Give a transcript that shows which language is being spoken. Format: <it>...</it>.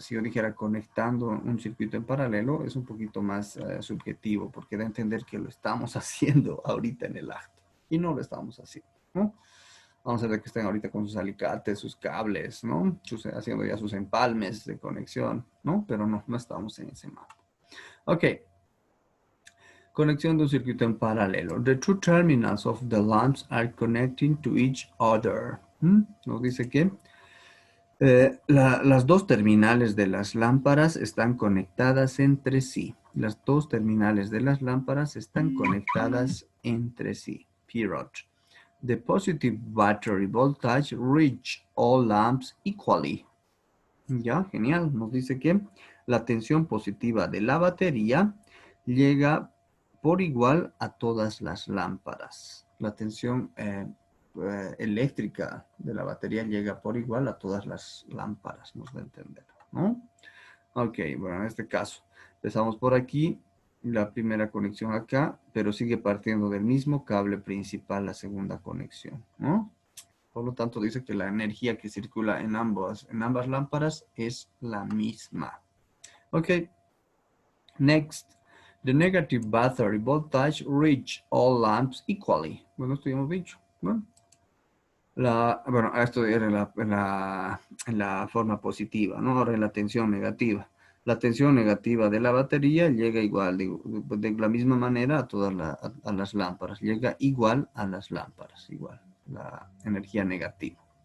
<es>Si yo dijera conectando un circuito en paralelo, es un poquito más subjetivo, porque da a entender que lo estamos haciendo ahorita en el acto. Y no lo estamos haciendo, ¿no? Vamos a ver que estén ahorita con sus alicates, sus cables, ¿no? Haciendo ya sus empalmes de conexión, ¿no? Pero no, no estamos en ese mapa. Ok. Conexión de un circuito en paralelo.</es> <en>The two terminals of the lamps are connecting to each other.</en> <es>Nos dice que las dos terminales de las lámparas están conectadas entre sí. Las dos terminales de las lámparas están conectadas entre sí.</es> <en>Period. The positive battery voltage reach all lamps equally.</en> <es>Ya, genial. Nos dice que la tensión positiva de la batería llega por igual a todas las lámparas. La tensión eléctrica de la batería llega por igual a todas las lámparas, nos da a entender, ¿no? Ok, bueno, en este caso, empezamos por aquí, la primera conexión acá, pero sigue partiendo del mismo cable principal, la segunda conexión, ¿no? Por lo tanto, dice que la energía que circula en ambas lámparas es la misma.</es> <en>Ok. Next. The negative battery voltage reach all lamps equally.</en> <es>Bueno, esto ya hemos dicho. Bueno, esto era en la forma positiva, ¿no? Ahora en la tensión negativa. La tensión negativa de la batería llega igual, de la misma manera a todas a las lámparas. Llega igual a las lámparas, igual, la energía negativa.</es>